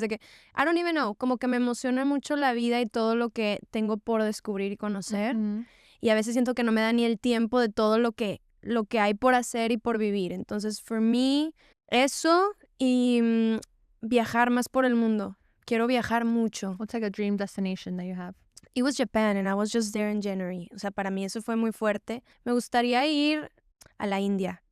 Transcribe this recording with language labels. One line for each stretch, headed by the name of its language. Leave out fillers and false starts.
Spanish: De que,
English: I don't even know,
Spanish: como que me emociona mucho la vida y todo lo que tengo por descubrir y conocer, y a veces siento que no me da ni el tiempo de todo lo que hay por hacer y por vivir. Entonces,
English: for me,
Spanish: eso y viajar más por el mundo. Quiero viajar mucho.
English: What's like a dream destination that you have? It was Japan and I was just there in January.
Spanish: O sea, para mí eso fue muy fuerte. Me gustaría ir a la India.